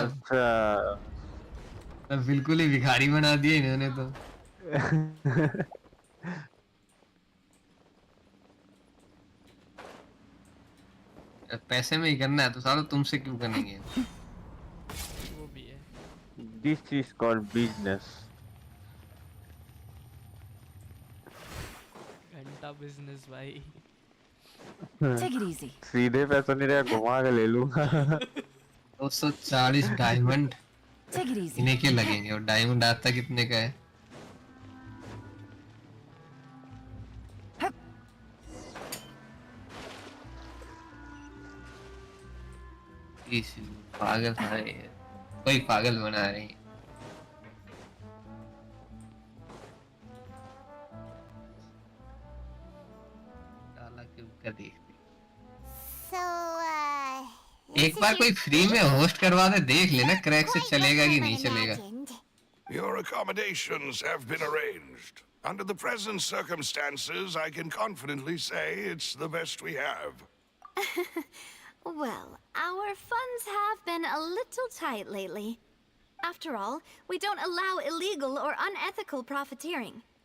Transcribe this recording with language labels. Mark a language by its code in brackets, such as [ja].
[hi] अच्छा। अब बिल्कुल ही भिखारी बना दिए इन्होंने तो। पैसे में ही करना है तो साला तुमसे क्यों करेंगे? वो भी है। [en] This is called business. [hi] घंटा बिजनेस भाई। [en] Take it easy. [hi] सीधे पैसा नहीं रहा, घुमा के ले लूंगा। 240 डायमंड [en] Take it easy. [hi] इन्हें के लगेंगे, और डायमंड आता कितने का है? पागल था ये, कोई पागल बना रहे हैं। डाला क्यों का देखते। एक बार कोई फ्री में होस्ट करवा दे, देख लेना क्रैक से चलेगा कि नहीं चलेगा। [en] Your accommodations have been arranged. Under the present circumstances, I can confidently say it's the best we have. Well, our funds have been a little tight lately. After all, we don't allow illegal or unethical profiteering.